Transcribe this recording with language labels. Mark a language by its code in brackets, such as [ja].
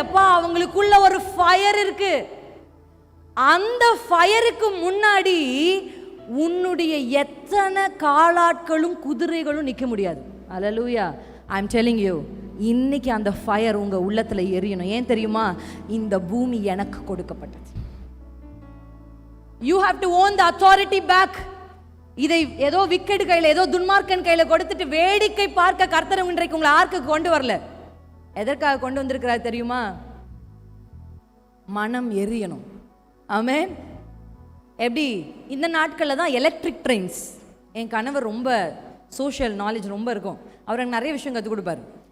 [ta] எப்பா, அவங்களுக்குள்ள ஒரு ஃபயர் இருக்கு. அந்த ஃபயருக்கு முன்னாடி உன்னுடைய எத்தனை காலாட்களும் குதிரைகளும் நிற்க முடியாது. அல்லேலூயா. [en] I am telling you, [ta] இன்னைக்கு அந்த ஃபயர் உங்க உள்ளத்துல எரியணும். ஏன் தெரியுமா? இந்த பூமி எனக்கு கொடுக்கப்பட்டது. [en] You have to own the authority back. [ta] இதை ஏதோ விக்கெட் கையில், ஏதோ துன்மார்க்கன் கையில் கொடுத்துட்டு வேடிக்கை பார்க்க கர்த்தர் இன்றைக்கு உங்களை ஆர்க்கு கொண்டு வரல. எதற்காக கொண்டு வந்திருக்கிறார் தெரியுமா? மனம் எரியணும். ஆமென். எப்படி இந்த நாட்களில் தான் எலக்ட்ரிக் ட்ரெயின்ஸ். என் கணவர் ரொம்ப சோஷியல் நாலேஜ் ரொம்ப இருக்கும், அவர் எனக்கு நிறைய விஷயம் கற்றுக் கொடுப்பார்.